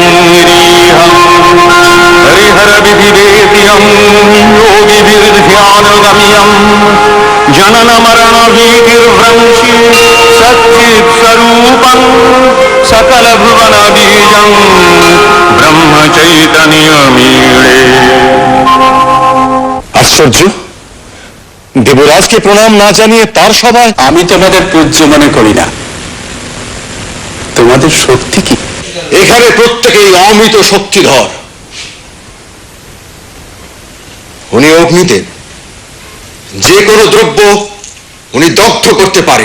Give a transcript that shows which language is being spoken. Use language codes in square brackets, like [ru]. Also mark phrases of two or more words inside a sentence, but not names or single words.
[sa] নিরীহং হরিহর বিধিবেদ্যং योगिभिर्ध्यानगम्यं जनन मरण भीतिर्भ्रंशि सच्चित् स्वरूपं सकल भुवन बीजं ब्रह्म चैतन्यमीळे। [bn] আশ্চর্য, দেবরাজকে প্রণাম না জানিয়ে তার সভায়। আমি তোমাদের পূজ্য মনে করি না। তোমাদের শক্তি কি? এখানে প্রত্যেকেই অমিত শক্তিধর। উনি অগ্নিদেব, যে কোনো দ্রব্য উনি দগ্ধ করতে পারেন।